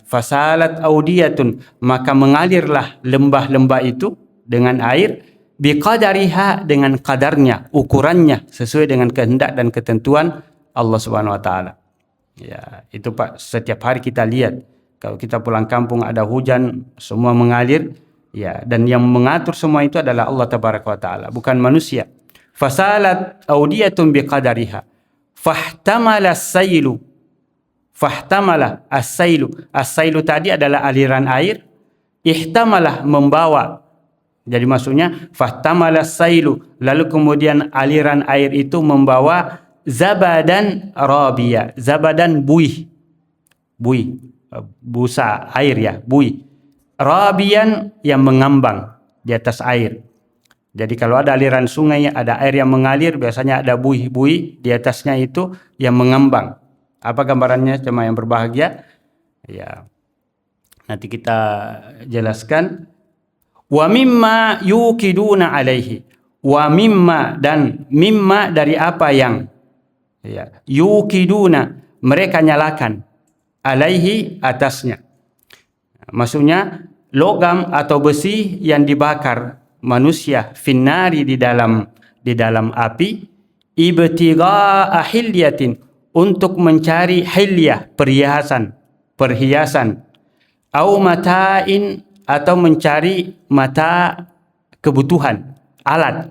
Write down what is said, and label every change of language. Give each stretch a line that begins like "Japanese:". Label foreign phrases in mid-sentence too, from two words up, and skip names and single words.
Arabic: فسالت أودية,
Indonesian: maka mengalirlah lembah-lembah itu dengan air, biqadariha, dengan kadarnya, ukurannya, sesuai dengan kehendak dan ketentuan
Arabic: الله سبحانه وتعالى.
Indonesian: Itu Pak, setiap hari kita lihat, kalau kita pulang kampung ada hujan, semua mengalir, dan yang mengatur semua itu adalah
Arabic: الله تبارك وتعالى,
Indonesian: bukan manusia.
Arabic: فسالت أودية بقدرها فاحتمل السيل فاحتمل السيل السيل
Indonesian: tadi adalah aliran air,
Arabic: ihtamalah, membawa.
Indonesian: Jadi maksudnya
Arabic: فاحتمل السيل,
Indonesian: lalu kemudian aliran air itu membawa
Arabic: زبدا رابيا زبدا
Indonesian: buih, busa air, buih, rabian, yang mengambang di atas air. Jadi kalau ada aliran sungai, ada air yang mengalir, biasanya ada buih-buih di atasnya itu yang mengambang. Apa gambarannya jemaah yang berbahagia? Nanti kita jelaskan.
Arabic: ومما يوقدون عليه ومما, dan mimma
Indonesian: dari apa yang,
Arabic: yukiduna,
Indonesian: mereka nyalakan,
Arabic: alaihi atasnya.
Indonesian: Maksudnya logam atau besi yang dibakar manusia finnari di dalam api,
Arabic: ابتغاء حلية,
Indonesian: untuk mencari hilyah, perhiasan,
Arabic: أو متاع,
Indonesian: atau mencari mata, kebutuhan, alat.